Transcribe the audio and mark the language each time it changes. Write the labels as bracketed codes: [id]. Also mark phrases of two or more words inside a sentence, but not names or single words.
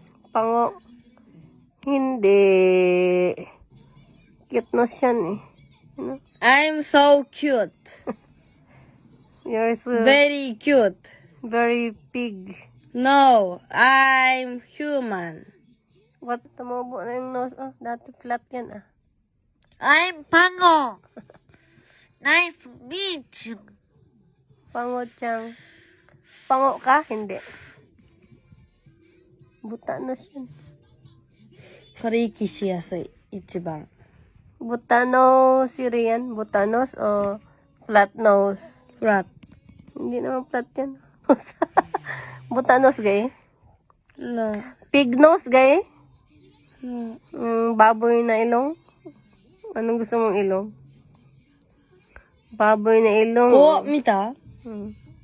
[tl] Pango. Hindi. [en] Cute nose [tl] yan eh. Ano? [en] I'm so cute. You're so Very cute. very pig. No, I'm human. What? [tl] Tumubo na yung nose. Oh, dati flat yan ah. [en] I'm Pango. Nice to meet you. [tl] Pango Chang. Pango ka? Hindi. Buta nose yun. [ja] これ息しやすい。一番。 [tl] Buta nose si Rian. Buta nose o [en] flat nose? Flat. [tl] Hindi naman flat yan. Buta nose gay? [en] No. Pig nose gay? No. [tl] Baboy na ilong? Anong gusto mong ilong? Baboy na ilong. [ja] Oh, 見た Hmm.